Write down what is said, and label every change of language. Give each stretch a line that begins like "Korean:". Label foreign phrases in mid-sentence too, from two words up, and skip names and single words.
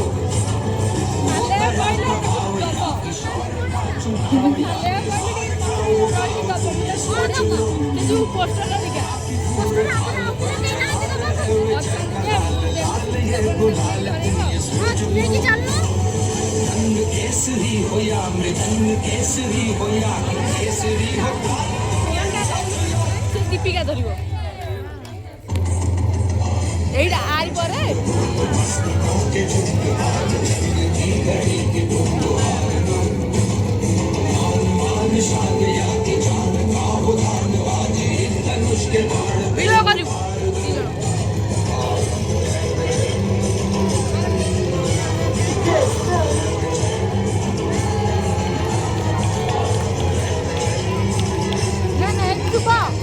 Hindi: वो दया का भाव या कि शौर्य का चुनाव या ये गुलाल तुम ये सोच लो। रंग केसरी हो या मृदंग केसरी हो या कि केसरी हो,
Odia: ଦୀପିକା ଧରିବ ଏଇଟା ଆରି ପରେ ଭିଡ଼ିଓ କରିବୁ ନା ନା ତୁ କହ